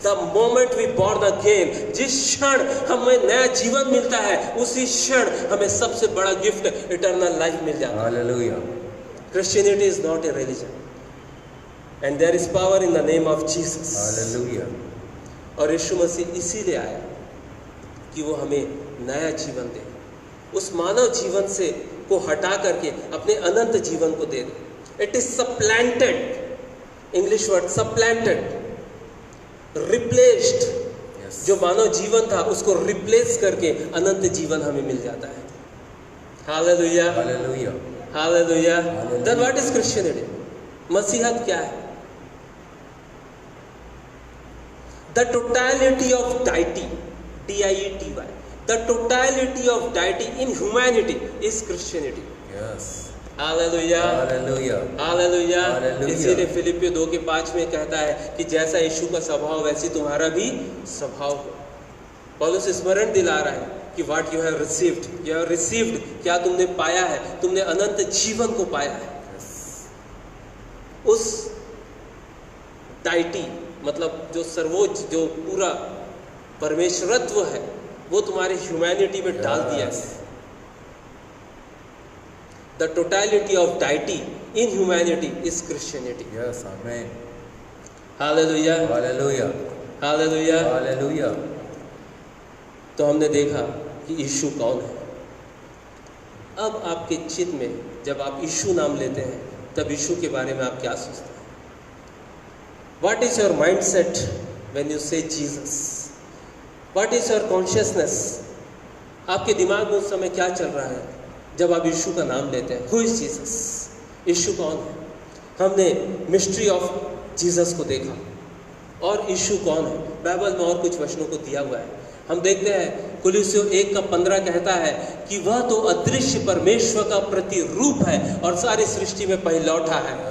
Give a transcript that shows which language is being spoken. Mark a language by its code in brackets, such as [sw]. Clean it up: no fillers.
[en] the moment we born again, [hi] जिस क्षण हमें नया जीवन मिलता है उसी क्षण हमें सबसे बड़ा गिफ्ट इटर्नल लाइफ मिल जाता है। Hallelujah. [en] Christianity is not a religion, and there is power in the name of Jesus. [hi] Hallelujah. और यीशु मसीह इसीलिए आया कि वो हमें नया जीवन दे, उस मानव जीवन से को हटा करके अपने अनंत जीवन को दे दे। [en] It is supplanted, English word supplanted, replaced. [hi] जो मानव जीवन था उसको रिप्लेस करके अनंत जीवन हमें मिल जाता है। Hallelujah, hallelujah, hallelujah. [en] Then what is Christianity? [hi] मसीहत क्या है? [en] The totality of deity, D-I-E-T-Y, the totality of deity in humanity is Christianity. Yes. Hallelujah, Hallelujah, Hallelujah. Hallelujah. [hi] इसीलिए फिलिपियो 2:5 में कहता है कि जैसा यीशु का स्वभाव वैसी तुम्हारा भी स्वभाव हो। पौलुस स्मरण दिला रहा है कि [en] what you have received, [hi] you have received, क्या तुमने पाया है? तुमने अनंत जीवन को पाया है। उस डाइटी मतलब जो सर्वोच्च, जो पूरा परमेश्वरत्व है, वो तुम्हारी ह्यूमैनिटी में डाल दिया है। [en] The totality of deity in humanity is Christianity. Yes, amen. [hi] Hallelujah, hallelujah, hallelujah, hallelujah. तो हमने देखा कि यीशु कौन है। अब आपके चित्त में जब आप यीशु नाम लेते हैं तब यीशु के बारे में आप क्या सोचते हैं? [en] What is your mindset when you say Jesus? What is your consciousness? [hi] आपके दिमाग में उस समय क्या चल रहा है जब आप यीशु का नाम लेते हैं? [en] Who is Jesus? [hi] यीशु कौन है? हमने [en] mystery of Jesus [hi] को देखा। और यीशु कौन है? बाइबल में और कुछ वचनों को दिया हुआ है। हम देखते हैं कुलुस्सियों 1:15 कहता है कि वह तो अदृश्य परमेश्वर का प्रतिरूप है और सारी सृष्टि में पहिलौठा है।